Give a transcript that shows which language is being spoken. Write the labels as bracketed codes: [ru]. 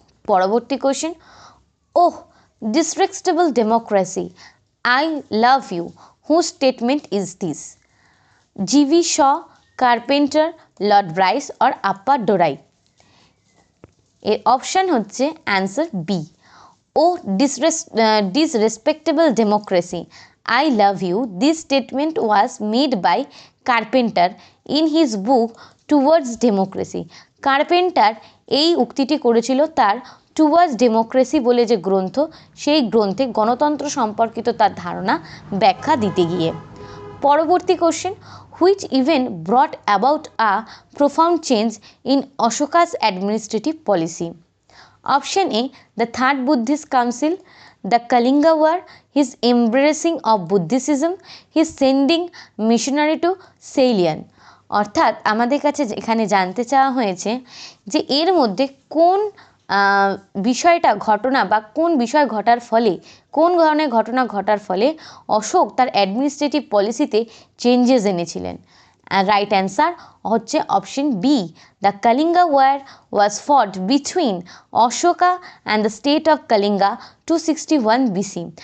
[en] পরবর্তী question, oh disrespectable democracy, I love you, whose statement is this? G B Shaw, Carpenter, Lord Bryce or Appadorai? [bn] এর option হচ্ছে answer B. [en] Oh disrespectable democracy, I love you, this statement was made by Carpenter in his book Towards Democracy. [bn] Carpenter এই উক্তিটি করেছিল তার towards democracy বলে যে গ্রন্থ, সেই গ্রন্থে গণতন্ত্র সম্পর্কিত তার ধারণা ব্যাখ্যা দিতে গিয়ে। [en] পরবর্তী question, which event brought about a profound change in Ashoka's administrative policy? Option A, the Third Buddhist Council, the Kalinga War, his embracing of Buddhism, his sending missionary to Ceylon। [bn] অর্থাৎ আমাদের কাছে এখানে জানতে চাওয়া হয়েছে যে এর মধ্যে কোন বিষয়টা ঘটনা বা কোন বিষয় ঘটার ফলে, কোন ধরনের ঘটনা ঘটার ফলে অশোক তার অ্যাডমিনিস্ট্রেটিভ পলিসিতে চেঞ্জেস এনেছিলেন। [en] Right answer হচ্ছে option B, the Kalinga war was fought between Ashoka and the state of Kalinga 261 BC.